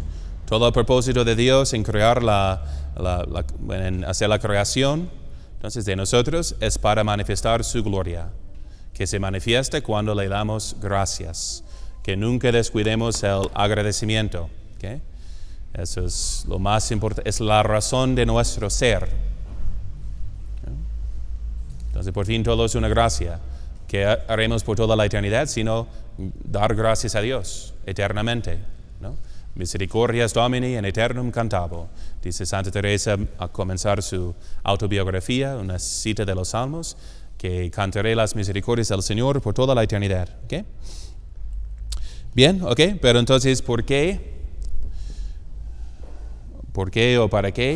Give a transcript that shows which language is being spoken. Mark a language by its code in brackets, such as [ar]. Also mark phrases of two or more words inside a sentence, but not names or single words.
[es] Todo el propósito de Dios en crear en hacer la creación, entonces de nosotros es para manifestar su gloria, que se manifiesta cuando le damos gracias, que nunca descuidemos el agradecimiento. ¿Okay? Eso es lo más importante, es la razón de nuestro ser. Entonces por fin todo es una gracia que haremos por toda la eternidad, sino dar gracias a Dios eternamente, ¿no? [la] Misericordias Domini in aeternum cantabo, [es] dice Santa Teresa a comenzar su autobiografía, una cita de los Salmos, que cantaré las misericordias del Señor por toda la eternidad. ¿Okay? Bien, ok, pero entonces, ¿por qué? ¿Por qué o para qué?